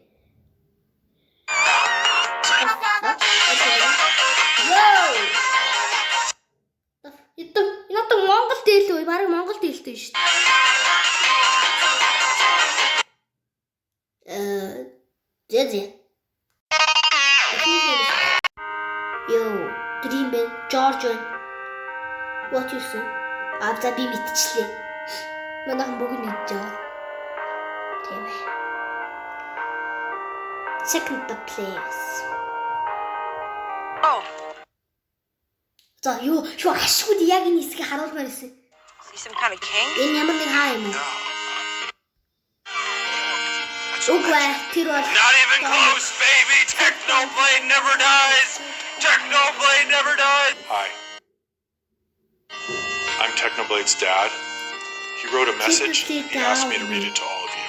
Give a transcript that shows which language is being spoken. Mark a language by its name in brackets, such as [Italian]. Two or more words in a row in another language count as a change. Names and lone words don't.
[Mongolian] Вау! Энэ Монгол дээлгүй, бараг Монгол дээлтэй шүү дээ. Зэ. [English] Yo, Dream Ben, George. What you say? [Mongolian] За би мэдчихлээ. Манайхан бүгд мэдж байгаа. Тийм ээ. [English] Second the place. Oh. [Mongolian] За юу ашигуд яг энэ хэсгийг харуулмаар байсан. [English] He's some kind of king? [Mongolian] Энэ ямар нэг хаа юм уу? [English] Not even close, baby. Technoblade never dies. Technoblade never dies. Hi. I'm Technoblade's dad. He wrote a message. He asked me to read it to all of you.